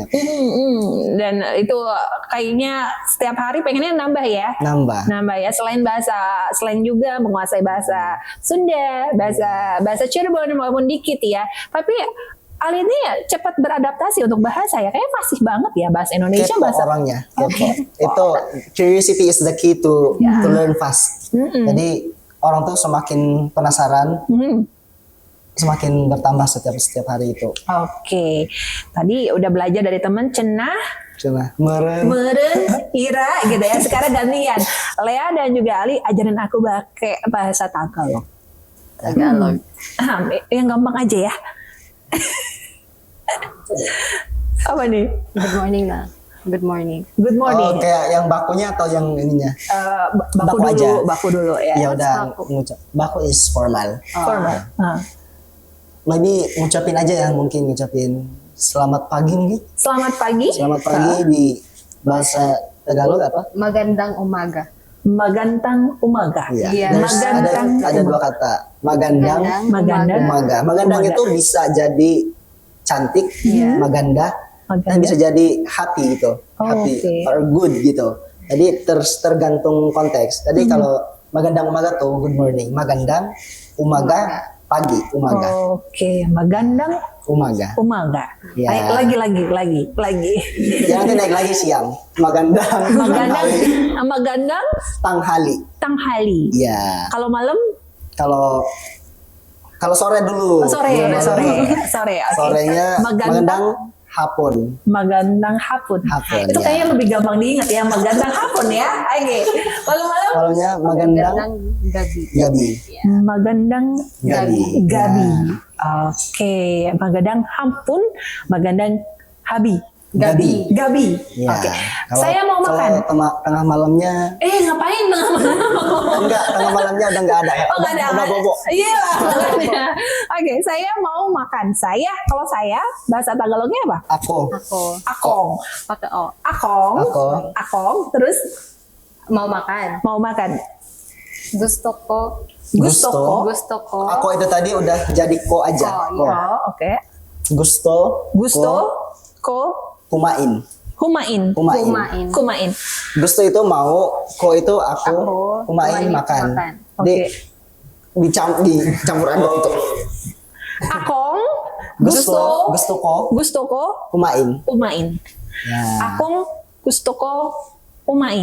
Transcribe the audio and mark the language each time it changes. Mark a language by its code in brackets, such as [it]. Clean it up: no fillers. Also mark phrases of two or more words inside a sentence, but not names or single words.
[id] Dan itu kayaknya setiap hari pengennya nambah ya. Nambah. Ya, selain bahasa slang juga menguasai bahasa Sunda, bahasa Cirebon walaupun dikit ya. Tapi Ali ini cepat beradaptasi untuk bahasa ya. Kayaknya fasih banget ya bahasa Indonesia, Kepo bahasa orangnya. Oh, Kepo. kepo. [en] Itu curiosity is the key to learn fast. [id] Jadi orang tuh semakin penasaran, semakin bertambah setiap hari itu. Oke. Tadi udah belajar dari temen cenah, Cuma meren. Ira gitu ya. Sekarang gantian. Lea dan juga Ali ajarin aku pakai bahasa Tagalog. Tagalog. Yang gampang aja ya. Apa nih? [en] Good morning na. Good morning. Good morning. [id] Oh, kayak yang bakunya atau yang ininya? Baku baku dulu, aja. baku dulu ya. Ya udah baku? [en] ngucap. Baku is formal. Formal. [id] Maybe ngucapin aja ya, mungkin ngucapin selamat pagi mungkin. Selamat pagi. Selamat pagi di bahasa Tagalog apa? [tl] Magandang umaga. Magandang umaga. [id] Iya. Iya. Terus ada dua kata. [tl] Magandang, Magandang. umaga. Magandang Umaga. [id] itu bisa jadi cantik, maganda, dan [tl] Maganda. [id] bisa jadi happy gitu. Oh, Happy oke. or good gitu. Jadi tergantung konteks. Jadi kalau [tl] magandang umaga [id] tuh [en] good morning. [tl] Magandang umaga pagi, umaga. Oke, magandang Umaga. umaga. [id] Ya. Lagi. Ya nanti naik lagi siang. [tl] Magandang Magandang tanghali. tanghali. [id] Iya. Kalau malam, Kalau sore dulu. sore. Oke. Sorenya [tl] Magandang magandang hapon. Magandang hapun. Hapun, [id] Itu ya. kayaknya lebih gampang diingat ya, [tl] magandang hapun [id] ya. Oke. Malam-malam Malamnya magandang [tl] gabi. gabi. magandang Gabi. gabi. Oke, magandang hampun, magandang habi. Gabi. Gabi. [id] Ya. Oke. Kalau- Saya mau makan. Kalau tengah malamnya Ngapain tengah malam? enggak, tengah malamnya udah enggak ada. Oh, nggak ada. Udah bobo. Iya lah, makanya. Oke, saya mau makan. Kalau saya bahasa Tagalognya apa? Aku. [tl] Ako. Akong. [id] Pakai O. [tl] Akong. [id] Terus Mau makan. mau makan. [tl] Gusto ko. Gusto. Gusto ko. [id] Aku itu tadi udah jadi ko aja. [tl] Ko, Ko. [id] iya. Oke. [tl] Gusto. Gusto. Ko. Kumain. Humain. Kumain. [id] Gusto itu mau, ko itu aku, Aku. kumain makan. Oke. Jadi dicampur aduk itu. [tl] Akong, Gusto Gustoko, kumain. Ya, Akong, Gustoko, Umain.